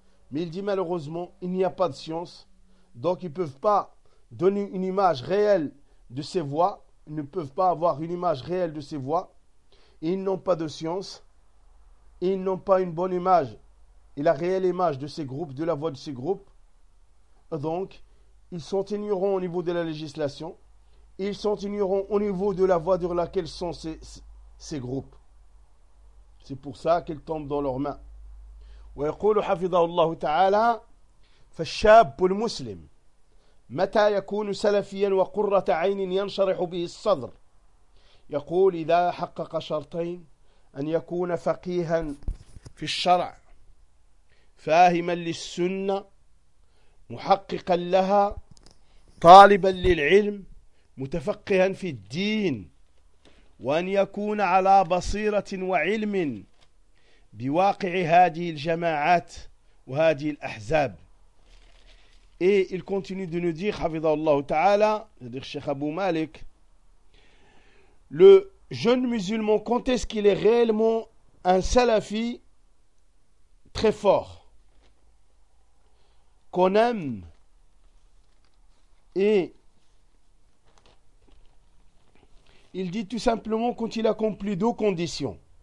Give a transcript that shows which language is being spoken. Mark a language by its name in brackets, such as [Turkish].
[French] Mais il dit malheureusement, il n'y a pas de science, donc ils ne peuvent pas donner une image réelle de ces voix, ils ne peuvent pas avoir une image réelle de ces voix, et ils n'ont pas de science, et ils n'ont pas une bonne image et la réelle image de ces groupes, de la voix de ces groupes. Donc, ils sont ignorants au niveau de la législation, et ils sont ignorants au niveau de la voie sur laquelle sont ces groupes. C'est pour ça qu'ils tombent dans leurs mains. [Arabic] ويقول حفظه الله تعالى فالشاب المسلم متى يكون سلفيا وقرة عين ينشرح به الصدر يقول إذا حقق شرطين أن يكون فقيها في الشرع فاهما للسنة محققا لها طالبا للعلم متفقها في الدين وأن يكون على بصيرة وعلم بواقع هذه الجماعات وهذه الأحزاب. [French] Et il continue de nous dire, Hafidhahullah Ta'ala, c'est-à-dire Cheikh Abu Malik, le jeune musulman, quand est-ce qu'il est réellement un salafi très fort, qu'on aime et il dit tout simplement quand il accomplit deux conditions.